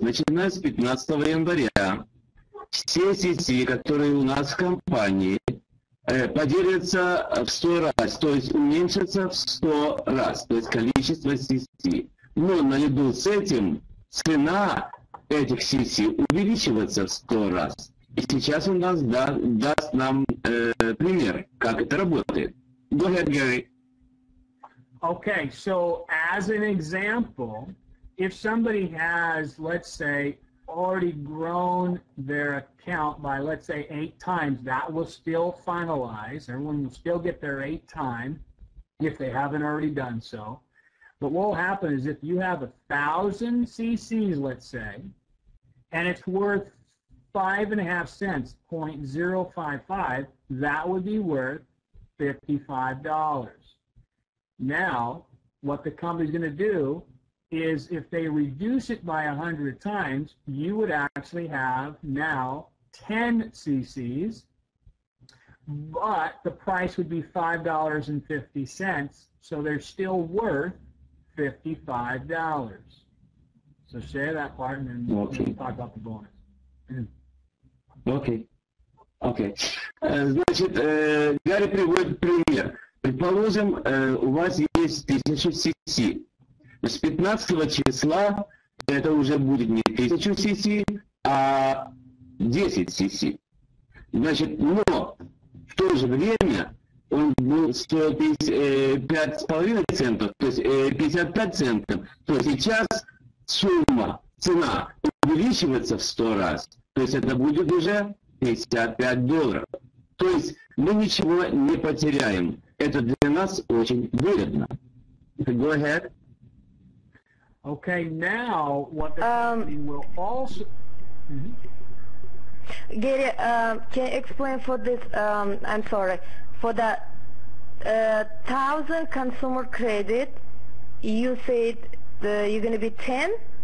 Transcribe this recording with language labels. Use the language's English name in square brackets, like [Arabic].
[Russian] Начиная с 15 января все CC, которые у нас в компании, поделятся в 100 раз, то есть уменьшится в 100 раз, то есть количество CC. Но наряду с этим цена этих CC увеличивается в 100 раз. И сейчас он нас даст нам пример, как это работает. [English] Go ahead, Gary. Okay, so as an example, if somebody has, let's say, already grown their account by, let's say, 8 times, that will still finalize. Everyone will still get their 8 time if they haven't already done so. But what will happen is if you have 1,000 CCs, let's say, and it's worth 5.5 cents, 0.055, that would be worth $55. Now, what the company's going to do is if they reduce it by 100 times, you would actually have now 10 CCs, but the price would be $5.50, so they're still worth $55. So share that part and then we'll talk about the bonus. [Russian] Окей. Значит, Гарри приводит пример. Предположим, у вас есть 1000 CC. С 15 числа это уже будет не 1000 CC, а 10 CC. Значит, но в то же время он был стоил 5,5 центов, то есть 55 центов, то сейчас цена увеличивается в 100 раз, то есть это будет уже $55. То есть мы ничего не потеряем. Это для нас очень выгодно. [English] Go ahead. Okay, now what the company will also... Gary, can you explain for this, I'm sorry, for the 1,000 consumer credit, you said you're going to be 10?